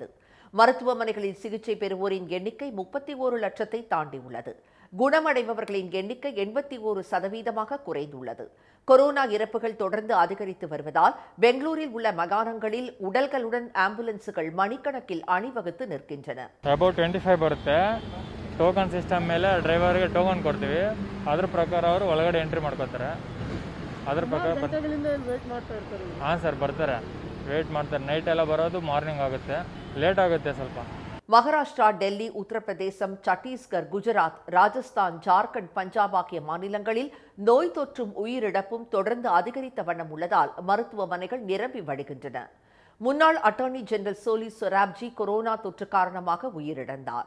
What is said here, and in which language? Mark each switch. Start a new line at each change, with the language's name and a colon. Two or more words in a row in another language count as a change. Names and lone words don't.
Tamil: மருத்துவமனைகளில் சிகிச்சை பெறுவோரின் எண்ணிக்கை 31 லட்சத்தை தாண்டியுள்ளது. குணமடைபவர்களின் எண்ணிக்கை 81% குறைந்துள்ளது. கொரோனா இறப்புகள் தொடர்ந்து அதிகரித்து வருவதால் பெங்களூரில் உள்ள மகாணங்களில் உடல்களுடன் ஆம்புலன்ஸுகள் மணிக்கணக்கில் அணிவகுத்து நிற்கின்றன.
English: token system
Kannada: ಮೇಲೆ ಡ್ರೈವರ್ಗೆ ಟೋಕನ್ ಕೊಡ್ತೀವಿ. ಅದರ ಪ್ರಕಾರ ಅವರು ಒಳಗಡೆ ಎಂಟ್ರಿ ಮಾಡ್ಕೋತಾರೆ. ಅದರ ಪ್ರಕಾರ ಹಾಂ ಸರ್ ಬರ್ತಾರೆ, ವೇಟ್ ಮಾಡ್ತಾರೆ. ನೈಟ್ ಎಲ್ಲ ಬರೋದು ಮಾರ್ನಿಂಗ್ ಆಗುತ್ತೆ, ಲೇಟ್ ಆಗುತ್ತೆ ಸ್ವಲ್ಪ.
Tamil: மகாராஷ்டிரா, டெல்லி, உத்தரப்பிரதேசம், சத்தீஸ்கர், குஜராத், ராஜஸ்தான், ஜார்க்கண்ட், பஞ்சாப் ஆகிய மாநிலங்களில் நோய் தொற்றும் உயிரிழப்பும் தொடர்ந்து அதிகரித்த வண்ணம் உள்ளதால் மருத்துவமனைகள் நிரம்பி வழிகின்றன. முன்னாள்
English: attorney general
Tamil: சோலி சொராப்ஜி கொரோனா தொற்று காரணமாக உயிரிழந்தார்.